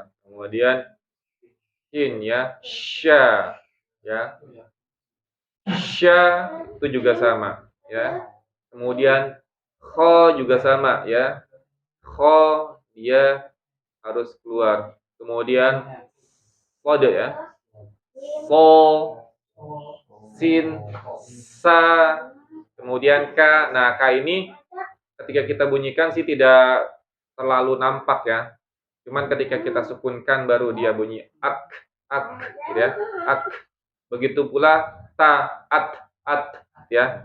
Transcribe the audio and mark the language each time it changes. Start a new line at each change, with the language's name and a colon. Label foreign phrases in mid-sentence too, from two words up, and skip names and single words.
Indonesian: Kemudian shin ya, sya ya. Sya itu juga sama ya. Kemudian kho juga sama ya. Kho dia harus keluar. Kemudian kode ya. So, sin, sa, kemudian ka. Nah, ka ini ketika kita bunyikan sih tidak terlalu nampak ya. Cuman ketika kita sukunkan baru dia bunyi ak, gitu ya. Ak. Begitu pula ta, at ya.